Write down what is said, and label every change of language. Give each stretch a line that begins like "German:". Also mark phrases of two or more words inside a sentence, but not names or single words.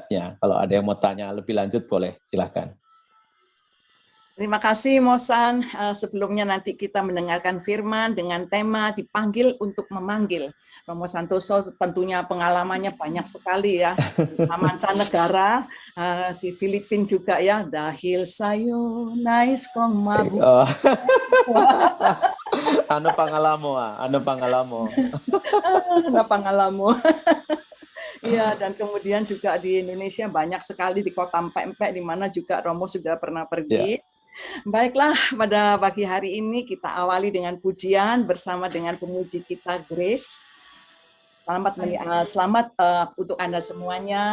Indonesian: Kalau ada yang mau tanya lebih lanjut boleh, silahkan. Terima kasih Mosan. Sebelumnya nanti kita mendengarkan firman dengan tema dipanggil untuk memanggil. Romo Santoso tentunya pengalamannya banyak sekali ya. Mancanegara, di Filipina juga ya.
Filipino: Dahil sayo nais kong mabu. Ano pangalamu? Ano pangalamu?
Indonesian: Iya, dan kemudian juga di Indonesia banyak sekali di kota Empek-Empek di mana juga Romo sudah pernah pergi. Ya. Baiklah, pada pagi hari ini kita awali dengan pujian bersama dengan pemuji kita Grace. Selamat untuk Anda semuanya.